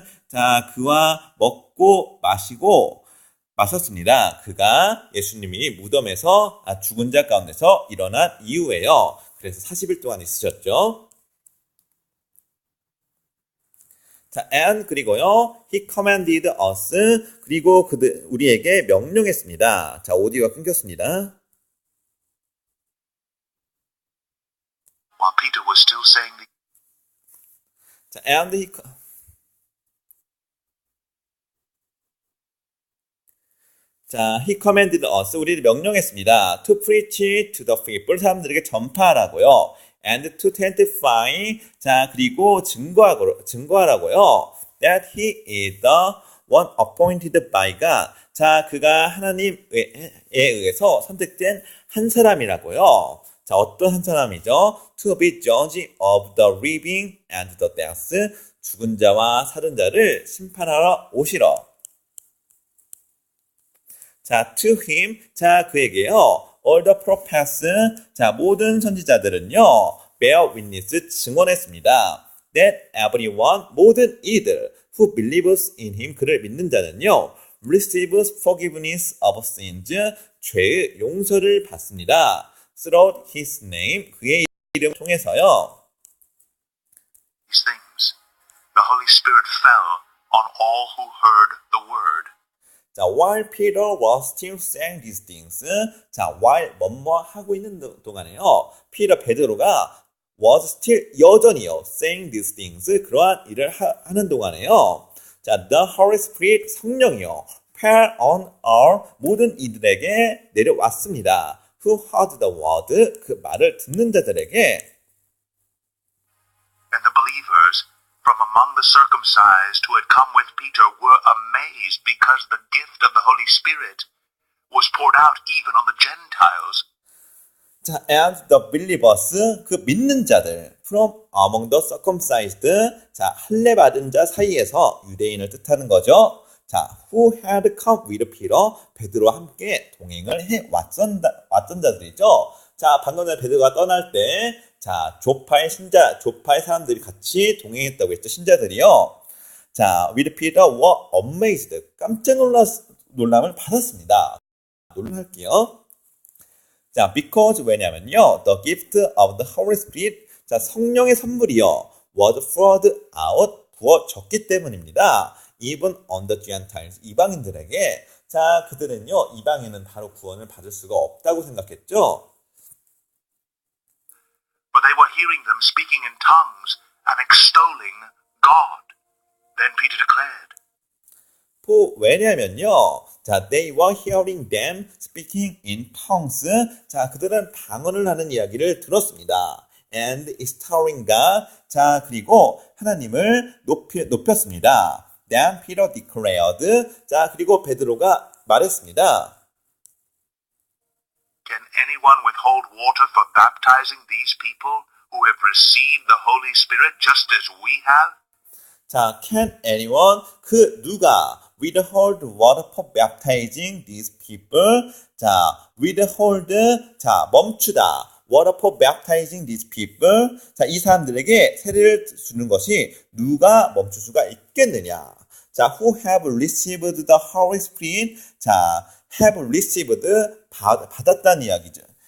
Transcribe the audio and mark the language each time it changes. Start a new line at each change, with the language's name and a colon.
Korean: 자, 그와 먹고 마시고 마셨습니다. 그가 예수님이 무덤에서 죽은 자 가운데서 일어난 이후에요. 그래서 40일 동안 있으셨죠.
English: 자, and
Korean: 그리고요,
English: he commanded us.
Korean: 그리고 우리에게 명령했습니다. 자, 오디오가 끊겼습니다.
English: While Peter was still saying the 자, and he commanded us. 우리를 명령했습니다. To preach to the people.
Korean: 사람들에게 전파하라고요.
English: And to testify.
Korean: 자, 그리고 증거하라고요.
English: That he is the one appointed by God.
Korean: 자, 그가 하나님에 의해서 선택된 한 사람이라고요. 자, 어떤 한 사람이죠?
English: To be judge of the living and the dead.
Korean: 죽은 자와 살은 자를 심판하러 오시러.
English: 자, to him. 자,
Korean: 그에게요.
English: All the prophets.
Korean: 자, 모든 선지자들은요.
English: bear witness.
Korean: 증언했습니다.
English: That everyone.
Korean: 모든 이들.
English: Who believes in him.
Korean: 그를 믿는 자는요.
English: receives forgiveness of sins.
Korean: 죄의 용서를 받습니다.
English: Through his name.
Korean: 그의 이름 통해서요.
English: these things, the Holy Spirit fell on all who heard the word. 자, while Peter was still saying these things.
Korean: 자, while 뭐뭐 하고 있는 동안에요. 베드로가
English: was still
Korean: 여전히요.
English: saying these things.
Korean: 그러한 일을 하는 동안에요.
English: 자, the Holy Spirit
Korean: 성령이요.
English: fell on all
Korean: 모든 이들에게 내려왔습니다.
English: Who heard the word.
Korean: 그 말을 듣는 자들에게.
English: And the believers from among the circumcised who had come with Peter were amazed because the gift of the Holy Spirit was poured out even on the Gentiles.
Korean: 자,
English: and the believers,
Korean: 그 믿는 자들,
English: from among the circumcised,
Korean: 자, 할례 받은 자 사이에서 유대인을 뜻하는 거죠.
English: 자, who had come with Peter?
Korean: 베드로와 함께 동행을 해 왔던 자들이죠. 자, 방금 전에 베드로가 떠날 때, 자, 조파의 사람들이 같이 동행했다고 했죠. 신자들이요.
English: 자, with Peter were amazed.
Korean: 깜짝 놀람을 받았습니다. 놀랄게요.
English: 자, because
Korean: 왜냐면요,
English: the gift of the Holy Spirit, 자,
Korean: 성령의 선물이요,
English: was poured out,
Korean: 부어졌기 때문입니다.
English: Even on the Gentiles,
Korean: 이방인들에게. 자, 그들은요, 이방인은 바로 구원을 받을 수가 없다고 생각했죠.
English: But they were hearing them speaking in tongues and extolling God. Then Peter declared,
Korean: 왜냐면요,
English: 자, they were hearing them speaking in tongues.
Korean: 자, 그들은 방언을 하는 이야기를 들었습니다.
English: And extolling God.
Korean: 자, 그리고 하나님을 높였습니다.
English: Then Peter declared.
Korean: 자, 그리고 베드로가 말했습니다.
English: Can anyone withhold water for baptizing these people who have received the Holy Spirit just as we have? 자, can anyone,
Korean: 누가
English: withhold water for baptizing these people?
Korean: 자, withhold, 자, 멈추다.
English: water for baptizing these people?
Korean: 자, 이 사람들에게 세례를 주는 것이 누가 멈출 수가 있겠느냐?
English: 자, who have received the Holy Spirit?
Korean: 자,
English: have received,
Korean: 받았다는 이야기죠.